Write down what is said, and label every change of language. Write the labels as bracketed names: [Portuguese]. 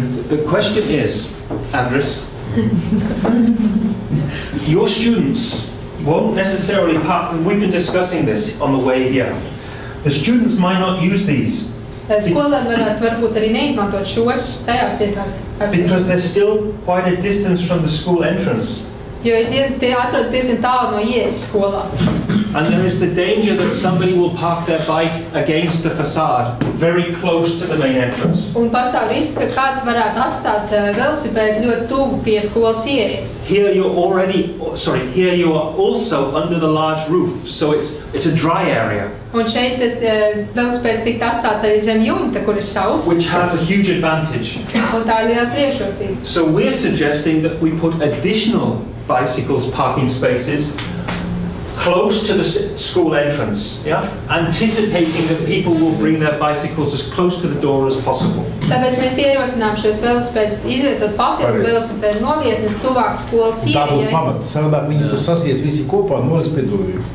[English] The question is, Andres, your students won't necessarily we've been discussing this on the way here. The students might not use these. [Latvian] Skolēni varētu varbūt arī neizmantot šos tajās vietās. [English] Because they're still quite a distance from the school entrance. [Latvian] Jo tie atrodas diezgan tālu no ieejas skolā. [English] And there is the danger that somebody will park their bike against the facade, very close to the main entrance. [Latvian] Un pastāv risks, ka kāds varētu atstāt velosipēdu ļoti tuvu pie skolas ieejas. [English] Here you are also under the large roof, so it's a dry area. [Latvian] Un šeit tas velosipēds tikt atstāts arī zem jumta, kur ir sauss. [English] Which has a huge advantage. [Latvian] Un tā ir liela priekšrocība. [English] So we're suggesting that we put additional bicycles parking spaces close to the school entrance, anticipating that people will bring their bicycles as close to the door as possible. [Latvian] Tāpēc mēs ierosinām šos velosipēdus izvietot papildu velosipēdu novietnes tuvāk skolas ieejai. Tā būs pamata. Savādāk viņi tur sasies visi kopā un noliks pie durvīm.